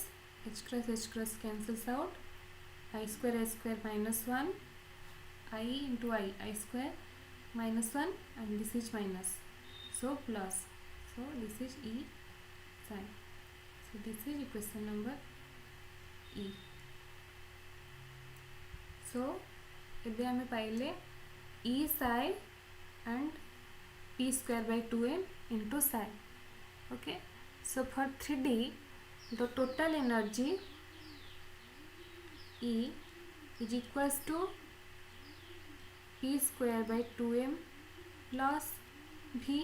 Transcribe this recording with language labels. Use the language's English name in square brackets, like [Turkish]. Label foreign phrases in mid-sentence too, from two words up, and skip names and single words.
[English] H cross cancels out, I square minus 1, I into I square minus 1 and this is minus. so plus, so this is E psi. So this is equation number E. So [Odia] ଏବେ ଆମେ ପାଇଲେ [English] E psi and p square by 2m into psi. Okay, so for 3D the total energy E is equals to p square by 2m plus v.